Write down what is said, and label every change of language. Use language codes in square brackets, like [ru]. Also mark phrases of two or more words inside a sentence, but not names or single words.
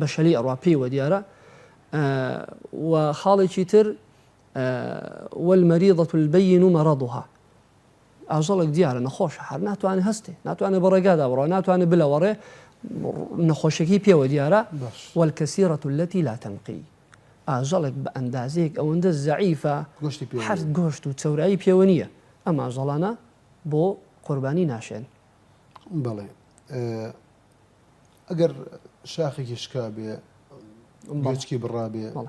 [ckb] شەلی ئەڕوا پێیوە دیارە و خاڵێکی تر [ar] والمەریضة البين مرضها [ckb] ئاژەڵێک دیارە نەخۆشە هەر ناتوانێت هەستێ ناتوانێت بە ڕێگادا بڕۆ ناتوانێت بلەوەڕێ نەخۆشێکی پێوە دیارە [ar] والكثيرة التي لا تنقي [ckb] ئاژەڵێک بە ئەندازەیەک ئەوەندە زەعیفە هەر گۆشت و چەورایی پێوە نییە ئەم ئاژەڵانە بۆ قوربانی ناشێن بەڵێ ئەگەر شاخێکی شکا بێ بچکی بڕا بێ